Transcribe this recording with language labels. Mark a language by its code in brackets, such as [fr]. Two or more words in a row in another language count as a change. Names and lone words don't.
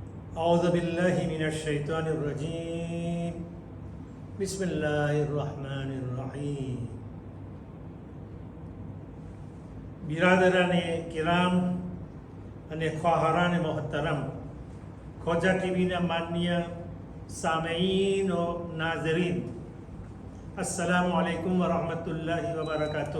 [ar] أعوذ بالله من الشيطان الرجيم بسم الله الرحمن الرحيم [gu] બિરાદરાને કિરામ અને ખ્વાહારાને મોહતરમ ખોજા ટીવીના માનનીય સામેઈન ઓ નાઝરીન [ar] السلام عليكم ورحمة الله وبركاته.